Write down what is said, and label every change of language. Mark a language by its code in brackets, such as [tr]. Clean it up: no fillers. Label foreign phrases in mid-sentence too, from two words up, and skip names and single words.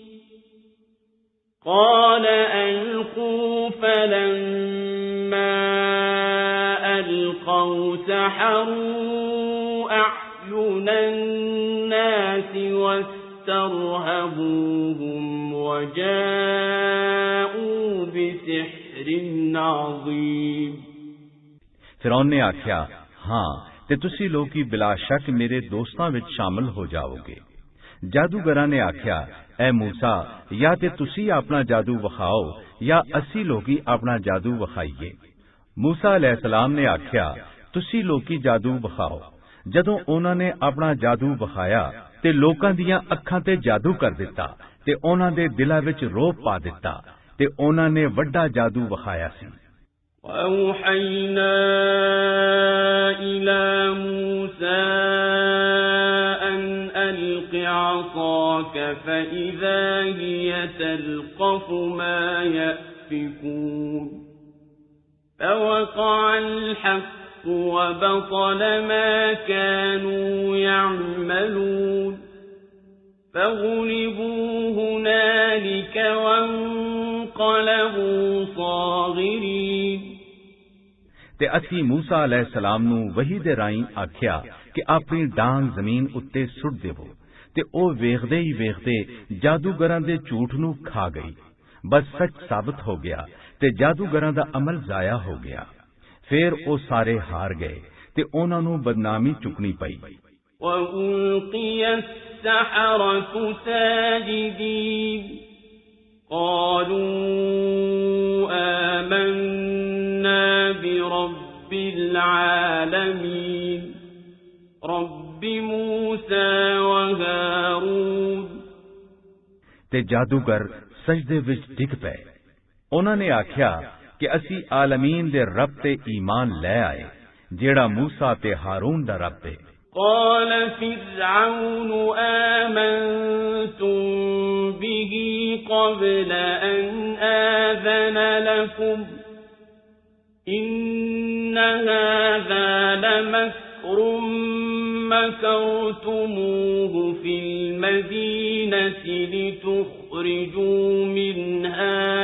[ar] قال ألقوا فلما ألقوا سحروا أعين الناس واسترهبوهم وجاءوا بسحر عظيم [pa] ਫਿਰੌਨ ਨੇ ਆਖਿਆ ਹਾਂ ਤੇ ਤੁਸੀਂ ਲੋਕੀ ਬਿਲਾ ਸ਼ੱਕ ਮੇਰੇ ਦੋਸਤਾਂ ਵਿੱਚ ਸ਼ਾਮਲ ਹੋ ਜਾਓਗੇ। ਜਾਦੂਗਰਾਂ ਨੇ ਆਖਿਆ ਐ ਮੂਸਾ ਯਾ ਤੇ ਤੁਸੀਂ ਅਪਣਾ ਜਾਦੂ ਵਿਖਾਓ ਯਾ ਅਸੀਂ ਲੋਕੀ ਅਪਣਾ ਜਾਦੂ ਵਿਖਾਈਏ। ਮੂਸਾ ਅਲੈਹਿੱਸਲਾਮ ਨੇ ਆਖਿਆ ਤੁਸੀਂ ਲੋਕੀ ਜਾਦੂ ਵਿਖਾਓ। ਜਦੋਂ ਉਨ੍ਹਾਂ ਨੇ ਅਪਣਾ ਜਾਦੂ ਵਿਖਾਇਆ ਤੇ ਲੋਕਾਂ ਦੀਆਂ ਅੱਖਾਂ ਤੇ ਜਾਦੂ ਕਰ ਦਿੱਤਾ ਤੇ ਉਨ੍ਹਾਂ ਦੇ ਦਿਲਾਂ ਵਿੱਚ ਰੋਅਬ ਪਾ ਦਿੱਤਾ ਤੇ ਉਨ੍ਹਾਂ ਨੇ ਵੱਡਾ ਜਾਦੂ ਵਿਖਾਇਆ ਸੀ। [ar] وأوحينا إلى موسى أن ألق عصاك فإذا هي تلقف ما يأفكون فوقع الحق وبطل ما كانوا يعملون فغلبوا هنالك وانقلبوا صاغرين [pa] ਤੇ ਅਸੀਂ ਮੂਸਾ ਅਲੈਹਿੱਸਲਾਮ ਨੂੰ ਵਹੀ ਦੇ ਰਾਹੀਂ ਆਖਿਆ ਕਿ ਅਪਣੀ ਡਾਂਗ ਜ਼ਮੀਨ ਉੱਤੇ ਸੁੱਟ ਦੇਵੋ ਤੇ ਉਹ ਵੇਖਦੇ ਹੀ ਵੇਖਦੇ ਜਾਦੂਗਰਾਂ ਦੇ ਝੂਠ ਨੂੰ ਖਾ ਗਈ। ਬੱਸ ਸੱਚ ਸਾਬਤ ਹੋ ਗਿਆ ਤੇ ਜਾਦੂਗਰਾਂ ਦਾ ਅਮਲ ਜ਼ਾਇਆ ਹੋ ਗਿਆ। ਫਿਰ ਉਹ ਸਾਰੇ ਹਾਰ ਗਏ ਤੇ ਉਨ੍ਹਾਂ ਨੂੰ ਬਦਨਾਮੀ ਚੁੱਕਣੀ ਪਈ। [ar] وَأُلْقِيَ السَّحَرَةُ سَاجِدِينَ قَالُوا آمَنَّا بِرَبِّ الْعَالَمِينَ رَبِّ مُوسَى وَهَارُونَ [pa] ਤੇ ਜਾਦੂਗਰ ਸਜਦੇ ਵਿੱਚ ਡਿੱਗ ਪਏ। ਉਨ੍ਹਾਂ ਨੇ ਆਖਿਆ ਕਿ ਅਸੀਂ ਆਲਮੀਨ ਦੇ ਰੱਬ ਤੇ ਈਮਾਨ ਲੈ ਆਏ ਜਿਹੜਾ ਮੂਸਾ ਤੇ ਹਾਰੂਨ ਦਾ ਰੱਬ ਹੈ। [ar] قال فرعون آمنتم به قبل أن آذن لكم إن هذا لمكر مكرتموه في المدينة لتخرجوا منها